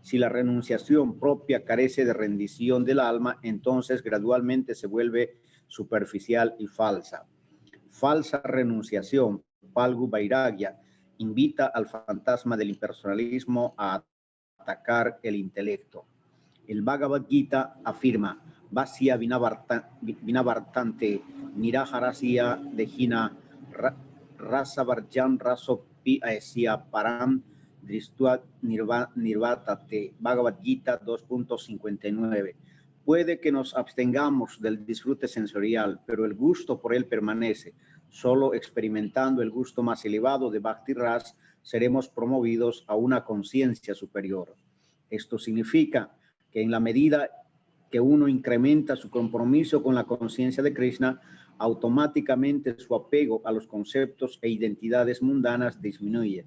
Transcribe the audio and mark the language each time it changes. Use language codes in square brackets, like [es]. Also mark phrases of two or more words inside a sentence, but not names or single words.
[es] Si la renunciación propia carece de rendición del alma, entonces gradualmente se vuelve superficial y falsa. Falsa renunciación, [sa] Palgu Vairagya, [es] invita al fantasma del impersonalismo a atacar el intelecto. El Bhagavad Gita afirma, [sa] Vasya Vinavartante Niraharasya Dehina Rasavarjan Rasopi Aesya Param Dristva Nirvatate. [es] Bhagavad Gita 2.59. Puede que nos abstengamos del disfrute sensorial, pero el gusto por él permanece. Solo experimentando el gusto más elevado de [sa] Bhakti Ras [es] seremos promovidos a una conciencia superior. Esto significa que en la medida que uno incrementa su compromiso con la conciencia de Krishna, automáticamente su apego a los conceptos e identidades mundanas disminuye.